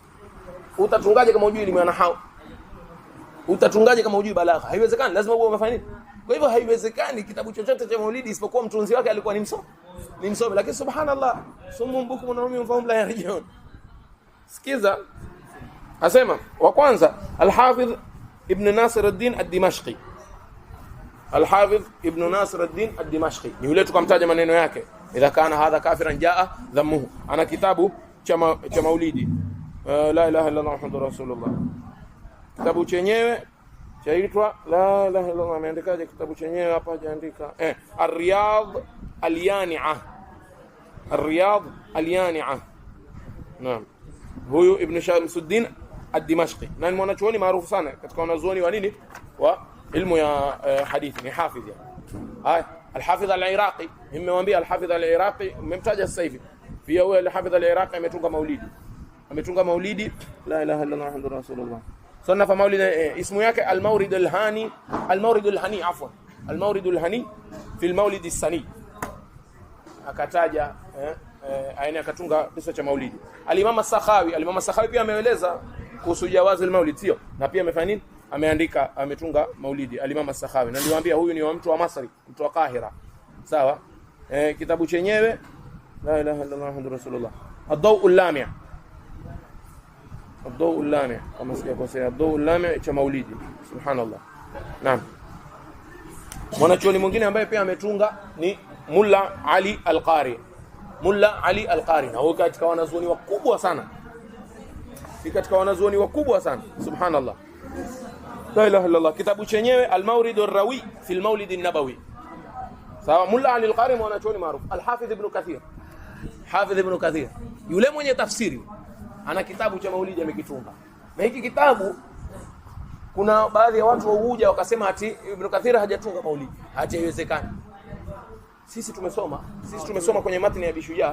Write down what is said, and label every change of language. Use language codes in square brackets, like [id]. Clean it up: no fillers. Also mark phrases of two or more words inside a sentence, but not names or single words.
[sw] Utatungaje kama hujui elimu ya nahau? Utatungaje kama hujui balagha? Haiwezekani, lazima uwe umefanya nini? Kwa hivyo haiwezekani kitabu chochote cha maulidi isipokuwa mtunzi wake alikuwa ni msomi. Lakini subhanallah, sumu mbuku na rumi mfahamu la yarjiun. Sikiza, asema wa kwanza al-Hafidh Ibn Nasir ad-Din ad-Dimashqi. Al-Hafidh Ibn Nasir ad-Din ad-Dimashqi ni yule tukamtaja maneno yake, [ar] إذا كان هذا كافرا جاء ذمه. [sw] Ana kitabu cha maulidi, [ar] لا إله إلا الله محمد رسول الله. [sw] Kitabu chenyewe chaitwa [ar] لا إله إلا الله. [sw] Ameandikaje kitabu chenyewe hapa? Hajaandika. Ar-Riyadh al-Yani'ah. Ar-Riyadh al-Yani'ah. Naam. Huyu Ibn Shamsuddin ad-Dimashqi, na ni mwanachuoni maarufu sana katika wanazuoni wa nini, wa ilmu ya hadithi, ni hafidh ya. Al-Hafidh al-Iraqi, nimemwambia Al-Hafidh al-Iraqi, mmemtaja sasa hivi. Pia huyo Al-Hafidh al-Iraqi ametunga maulidi, [ar] لا إله إلا الله محمد رسول الله. صنف مولد, [sw] ismu yake Al-Mawrid al-Hani, Al-Mawrid al-Hani afwan, Al-Mawrid al-Hani fi al-Mawlid as-Sani. Akataja aina akatunga kisa cha maulidi. Al-Imam as-Sakhawi pia ameeleza kuhusu [ar] جواز المولد, [sw] sio? Na pia amefanya nini? Ametunga maulidi al-Imam as-Sakhawi. Na niliwaambia huyu ni wa mtu wa Masri, mtu wa Kahira. Sawa? Kitabu chenyewe [ar] لا إله إلا الله محمد رسول الله. [sw] Ad-Daw' al-Lami'. الضوء اللامع kama sijakosea, الضوء اللامع cha maulidi. Subhanallah. Naam. Mwanachuoni mwingine ambaye pia ametunga ni Mulla Ali Al-Qari. Mulla Ali Al-Qari na huyo katika wanazuoni wakubwa sana. Ni katika wanazuoni wakubwa sana. Subhanallah. [ar] لا إله إلا الله. [sw] Kitabu chenyewe Al-Mawrid Ar-Rawi fi Al-Mawlid An-Nabawi. Sawa. Mulla Ali Al-Qari mwanachuoni maarufu. Al-Hafidh Ibn Kathir. Hafidh Ibn Kathir. Yule mwenye tafsiri ana kitabu cha maulidi amekitunga. Na hiki kitabu kuna baadhi ya watu wauja wakasema ati Ibn Kathir hajatunga maulidi. Haiwezekani. Sisi tumesoma kwenye matni ya Bishujaa.